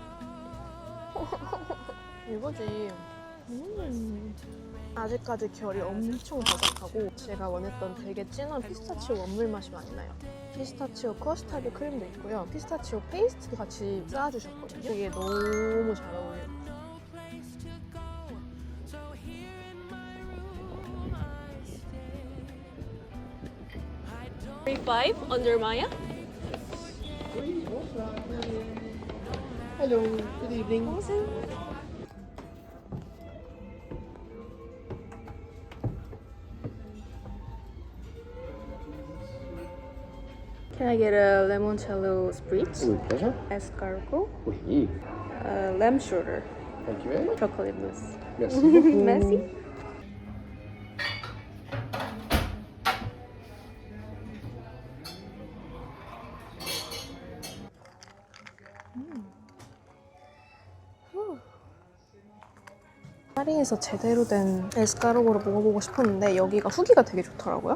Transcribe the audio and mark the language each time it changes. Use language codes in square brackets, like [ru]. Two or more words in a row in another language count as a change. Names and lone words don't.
[ko] 이거지. 아직까지 결이 엄청 바삭하고 제가 원했던 되게 진한 피스타치오 원물 맛이 많이 나요. 피스타치오 커스타드 크림도 있고요. 피스타치오 페이스트도 같이 쌓아주셨거든요. 이게 너무 잘 어울려요. [en] Five under Maya. Hello, good evening. Can I get a limoncello spritz, With pleasure. escargot, [fr] Oui. [en] lamb shoulder, Thank you very much. chocolate mousse. [fr] Merci beaucoup. Merci. [ko] 파리에서 제대로 된 에스카르고를 먹어보고 싶었는데 여기가 후기가 되게 좋더라고요.